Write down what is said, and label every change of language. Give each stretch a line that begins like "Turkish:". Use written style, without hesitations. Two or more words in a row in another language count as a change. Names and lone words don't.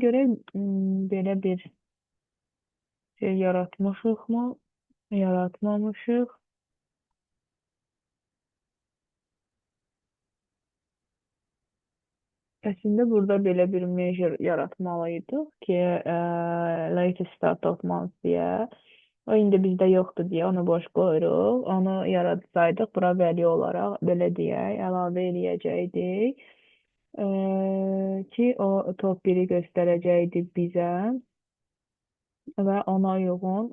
Azerbaijani: Görək belə bir şey yaratmışıqmı? Yaratmamışıq. Əslində burada belə bir measure yaratmalıydıq ki,
English: latest start of month deyə.
Azerbaijani: O indi bizdə yoxdur deyə onu boş qoyuruq. Onu yaratsaydıq bura value olaraq belə deyək, əlavə eləyəcəkdik. Ki o top 1-i göstərəcəkdi bizə və ona uyğun.